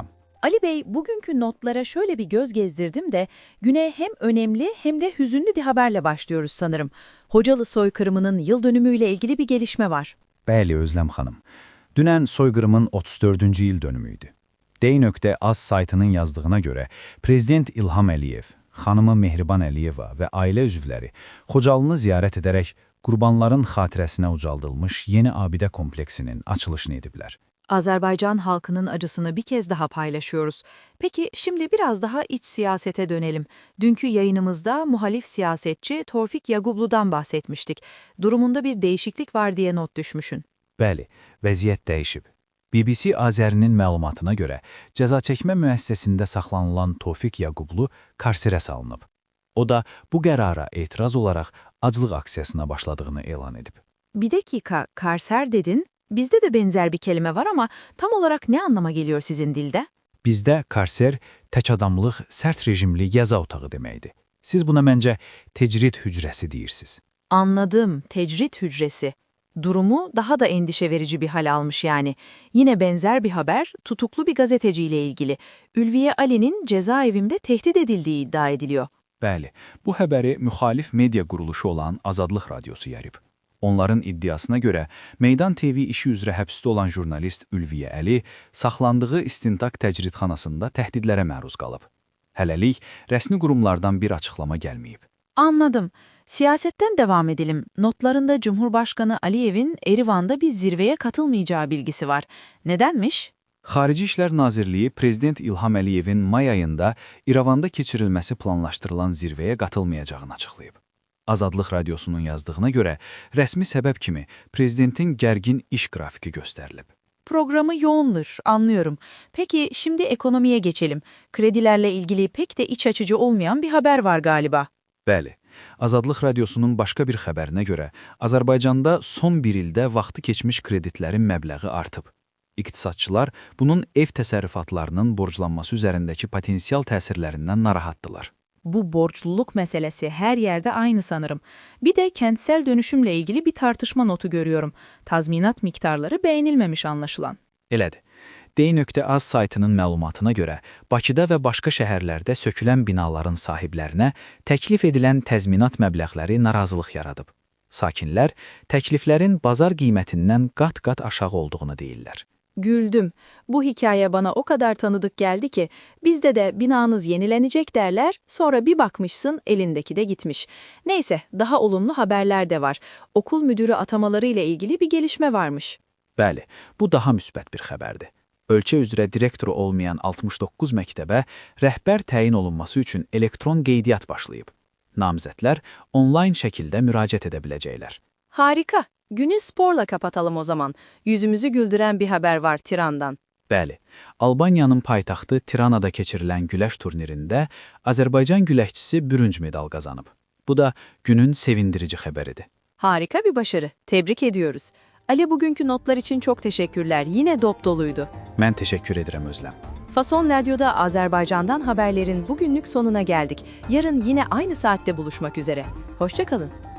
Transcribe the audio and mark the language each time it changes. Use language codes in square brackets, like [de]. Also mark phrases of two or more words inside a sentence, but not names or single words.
[tr] Ali Bey, bugünkü notlara şöyle bir göz gezdirdim de güne hem önemli hem de hüzünlü bir haberle başlıyoruz sanırım. Hocalı soykırımının yıl dönümüyle ilgili bir gelişme var. [az] Bəli Özlem Hanım. Dünən soyqırımın 34. yıl dönümüydü. D.Az saytının yazdığına göre Prezident İlham Əliyev, xanımı Mehriban Əliyeva və ailə üzvləri Xocalını ziyarət edərək qurbanların xatirəsinə ucaldılmış yeni abidə kompleksinin açılışını ediblər. [tr] Azerbaycan halkının acısını bir kez daha paylaşıyoruz. Peki şimdi biraz daha iç siyasete dönelim. Dünkü yayınımızda muhalif siyasetçi Tevfik Yaqublu'dan bahsetmiştik. Durumunda bir değişiklik var diye not düşmüşsün. [az] Bəli, vəziyyət dəyişib. BBC Azərinin məlumatına görə cəza çəkmə müəssisəsində saxlanılan Tevfik Yaqublu karserə salınıb. O da bu qərara etiraz olaraq aclıq aksiyasına başladığını elan edib. [tr] Bir dakika, karser dedin. Bizde de benzer bir kelime var ama tam olarak ne anlama geliyor sizin dilde? [az] Bizdə karser tək adamlıq, sərt rejimli yaza otağı deməkdir. Siz buna məncə tecrid hücrəsi deyirsiniz. [tr] Anladım, tecrit hücresi. Durumu daha da endişe verici bir hal almış yani. Yine benzer bir haber tutuklu bir gazeteciyle ilgili. Ülviye Ali'nin cezaevinde tehdit edildiği iddia ediliyor. [az] Bəli, bu xəbəri müxalif media quruluşu olan Azadlıq Radiosu yayıb. Onların iddiasına görə Meydan TV işi üzrə həbsdə olan jurnalist Ülviyə Əli saxlandığı istintaq təcridxanasında təhdidlərə məruz qalıb. Hələlik rəsmi qurumlardan bir açıqlama gəlməyib. [tr] Anladım. Siyasetten devam edelim. Notlarında Cumhurbaşkanı Aliyev'in Erivan'da bir zirveye katılmayacağı bilgisi var. Nedenmiş? [az] Xarici İşlər Nazirliyi Prezident İlham Əliyevin may ayında İrəvanda keçirilməsi planlaşdırılan zirvəyə qatılmayacağını açıqlayıb. Azadlıq Radiosunun yazdığına görə rəsmi səbəb kimi prezidentin gərgin iş qrafiki göstərilib. [tr] Programı yoğundur, anlıyorum. Peki şimdi ekonomiye geçelim. Kredilerle ilgili pek de iç açıcı olmayan bir haber var galiba. [az] Bəli, Azadlıq Radiosunun başqa bir xəbərinə görə Azərbaycanda son bir ildə vaxtı keçmiş kreditlərin məbləği artıb. İqtisadçılar bunun ev təsərrüfatlarının borclanması üzərindəki potensial təsirlərindən narahatdılar. [tr] Bu borçluluk meselesi her yerde aynı sanırım. Bir de kentsel dönüşümle ilgili bir tartışma notu görüyorum. Tazminat miktarları beğenilmemiş anlaşılan. [az] Elədir. D.Az saytının məlumatına görə Bakıda və başqa şəhərlərdə sökülən binaların sahiblərinə təklif edilən təzminat məbləğləri narazılıq yaradıb. Sakinlər təkliflərin bazar qiymətindən qat-qat aşağı olduğunu deyirlər. [tr] Güldüm. Bu hikaye bana o kadar tanıdık geldi ki bizde de binanız yenilenecek derler, sonra bir bakmışsın elindeki de gitmiş. Neyse, daha olumlu haberler de var. Okul müdürü atamaları ile ilgili bir gelişme varmış. [az] Bəli, bu daha müsbət bir xəbərdir. Ölkə üzrə direktoru olmayan 69 məktəbə rəhbər təyin olunması üçün elektron qeydiyyat başlayıb. Namizədlər onlayn şəkildə müraciət edə biləcəklər. [tr] Harika. Günü sporla kapatalım o zaman. Yüzümüzü güldüren bir haber var Tiran'dan. [az] Bəli, Albaniyanın paytaxtı Tiranada keçirilən güləş turnirində Azərbaycan güləşçisi bürünc medal qazanıb. Bu da günün sevindirici xəbəridir. [tr] Harika bir başarı. Tebrik ediyoruz. Ali, bugünkü notlar için çok teşekkürler. Yine dop doluydu. [az] Mən təşəkkür edirəm Özlem. [tr] Fason Radyo'da Azerbaycan'dan haberlerin bugünlük sonuna geldik. Yarın yine aynı saatte buluşmak üzere. Hoşça kalın.